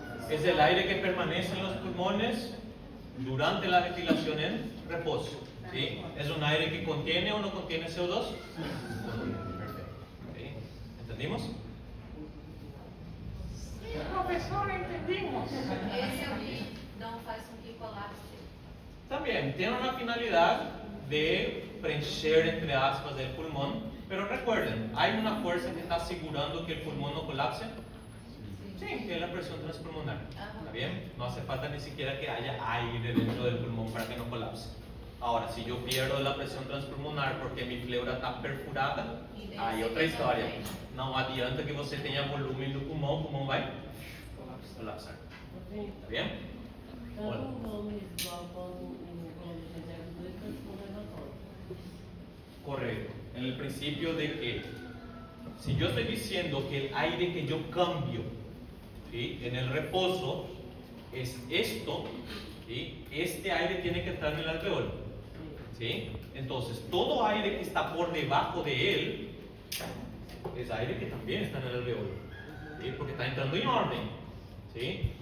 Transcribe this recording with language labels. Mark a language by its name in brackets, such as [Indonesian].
[Spanish] Es el aire que permanece en los pulmones durante la ventilación en reposo. ¿Sí? ¿Es un aire que contiene o no contiene CO2? Perfecto. ¿Sí? ¿Entendimos? Sí, profesor, entendimos. [Portuguese] Esse é o que não faz com que colapse. [Spanish] También tiene una finalidad de preencher, entre aspas, el pulmón, pero recuerden, hay una fuerza que está asegurando que el pulmón no colapse. Sí, que es la presión transpulmonar. ¿Está bien? No hace falta ni siquiera que haya aire dentro del pulmón para que no colapse. Ahora, si yo pierdo la presión transpulmonar porque mi pleura está perfurada, hay otra historia. [Portuguese] No adianta que você tenha volume no pulmão, o pulmão vai colapsar. Sim. [Spanish] ¿Está bien? [Portuguese] Então, Olha. vamos igual quando fizemos dois transformatórios. [Spanish] Correcto. En el principio de que si yo estoy diciendo que el aire que yo cambio, ¿sí?, en el reposo es esto, ¿sí?, este aire tiene que entrar en el alveolo, ¿sí? Entonces todo aire que está por debajo de él es aire que también está en el alveolo, ¿sí?, porque está entrando en orden, ¿sí?